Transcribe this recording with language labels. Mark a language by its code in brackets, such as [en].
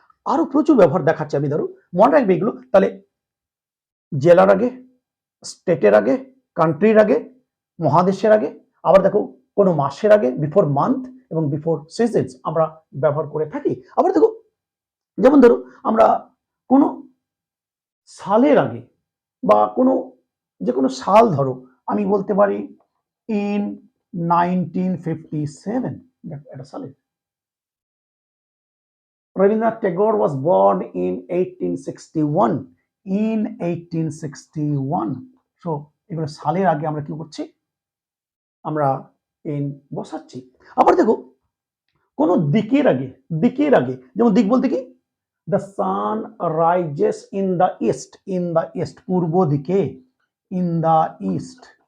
[bn] আরো প্রচুর ব্যবহার দেখাচ্ছি আমি, ধরো মনে রাখবে এগুলো। তাহলে জেলার আগে, স্টেটের আগে, কান্ট্রির আগে, মহাদেশের আগে, আবার দেখো কোনো মাসের আগে, [en] before month [bn] এবং [en] before seasons [bn] আমরা ব্যবহার করে থাকি। আবার দেখো যেমন ধরো আমরা কোনো সালের আগে বা কোনো যে কোনো সাল, ধরো আমি বলতে পারি ইন 1957, এটা সালের [en] Rabindranath Tagore was born in 1861. In 1861. [bn] So এগুলো সালের আগে আমরা কি করছি, আমরা ইন বসাচ্ছি। আবার দেখো কোনো দিকের আগে যেমন দিক বলতে কি, [en] the sun rises in the east, [bn] পূর্ব দিকে, [en] In the east.